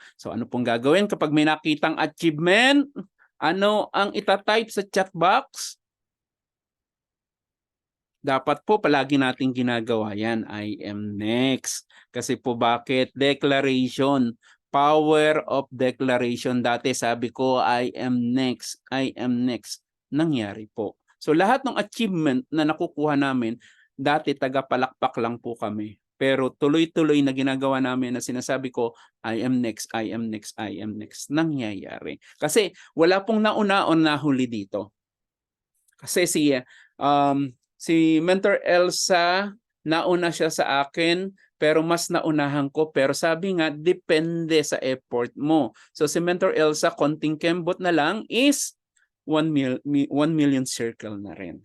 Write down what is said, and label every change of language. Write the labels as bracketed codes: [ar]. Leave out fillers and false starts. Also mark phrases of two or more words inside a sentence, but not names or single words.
[tl] So ano pong gagawin kapag may nakitang achievement? Ano ang itatype sa chat box? Dapat po palagi nating ginagawa yan, [en] I am next. [tl] Kasi po bakit? [en] Declaration. Power of declaration. [tl] Dati sabi ko, [en] I am next. I am next. [tl] Nangyari po. So lahat ng achievement na nakukuha namin, dati taga-palakpak lang po kami. Pero tuloy-tuloy na ginagawa namin na sinasabi ko, [en] I am next, I am next, I am next. [tl] Nangyayari. Kasi wala pong nauna-on na huli dito. Kasi si Mentor Elsa, nauna siya sa akin, pero mas naunahan ko. Pero sabi nga, depende sa effort mo. So si Mentor Elsa, konting kembot na lang is 1 [en] million circle [tl] na rin.